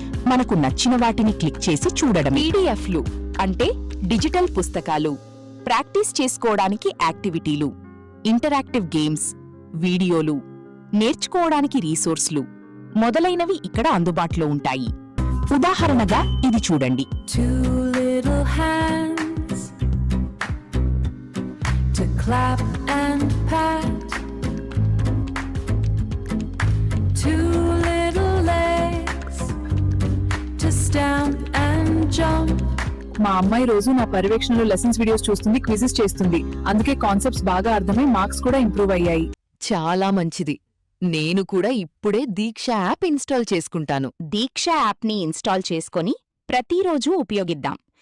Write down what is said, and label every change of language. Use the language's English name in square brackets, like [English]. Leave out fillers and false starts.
[Telugu] మనకు నచ్చిన వాటిని క్లిక్ చేసి చూడడం. పీడీఎఫ్లు అంటే డిజిటల్ పుస్తకాలు, ప్రాక్టీస్ చేసుకోవడానికి యాక్టివిటీలు, ఇంటరాక్టివ్ గేమ్స్, వీడియోలు, నేర్చుకోవడానికి రీసోర్స్లు మొదలైనవి ఇక్కడ అందుబాటులో ఉంటాయి. ఉదాహరణగా ఇది చూడండి. [English] Little hands to clap and pat, two little legs to stamp and jump. [Telugu] మా అమ్మాయి రోజు నా పర్యవేక్షణలో లెసన్స్ వీడియోస్ చూస్తుంది, క్విజెస్ చేస్తుంది. అందుకే కాన్సెప్ట్స్ బాగా అర్థమై మార్క్స్ కూడా ఇంప్రూవ్ అయ్యాయి. చాలా మంచిది. నేను కూడా ఇప్పుడే దీక్ష యాప్ ఇన్స్టాల్ చేసుకుంటాను. దీక్ష యాప్ని ఇన్స్టాల్ చేసుకొని ప్రతిరోజూ ఉపయోగిద్దాం.